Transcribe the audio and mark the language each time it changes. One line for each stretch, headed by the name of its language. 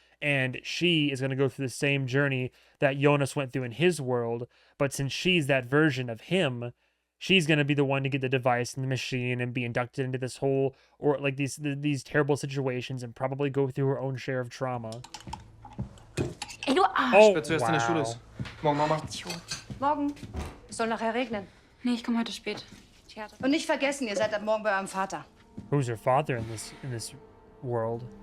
English: And she is going to go through the same journey that Jonas went through in his world. But since she's that version of him, she's going to be the one to get the device and the machine and be inducted into this whole, or like these terrible situations and probably go through her own share of trauma.
German: Ey, du Arsch. Oh, Wer zuerst in der Schule ist. Morgen, Mama. Morgen. Es soll nachher regnen. Nee, ich komme heute spät. Theater. Und nicht vergessen, ihr seid ab morgen bei eurem Vater.
English: Who's her father in this world,